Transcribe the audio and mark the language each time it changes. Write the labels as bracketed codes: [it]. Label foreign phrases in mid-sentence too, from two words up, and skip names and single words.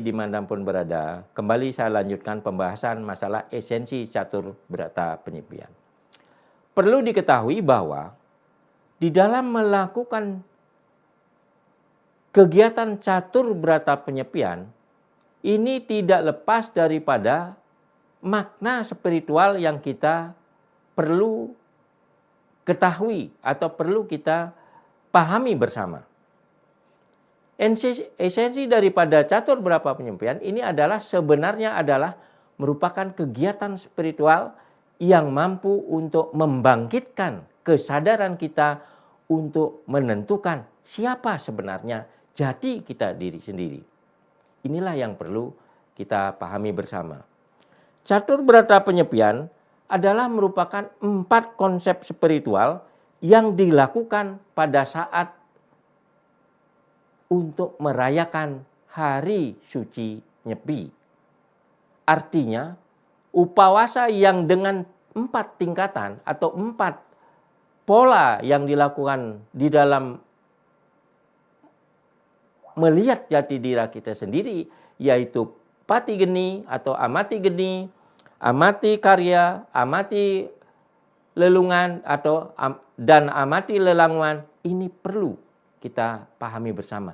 [id] dimanapun berada, kembali saya lanjutkan pembahasan masalah esensi catur berata penyepian. Perlu diketahui bahwa di dalam melakukan kegiatan catur berata penyepian, ini tidak lepas daripada makna spiritual yang kita perlu ketahui atau perlu kita pahami bersama. Esensi daripada catur berata penyepian ini sebenarnya adalah merupakan kegiatan spiritual yang mampu untuk membangkitkan kesadaran kita untuk menentukan siapa sebenarnya jati kita diri sendiri. Inilah yang perlu kita pahami bersama. Catur berata penyepian adalah merupakan 4 konsep spiritual yang dilakukan pada saat untuk merayakan hari suci Nyepi. Artinya, upawasa yang dengan 4 tingkatan atau 4 pola yang dilakukan di dalam melihat jati diri kita sendiri, yaitu pati geni atau amati geni, amati karya, amati lelungan dan amati lelanguan, ini perlu kita pahami bersama.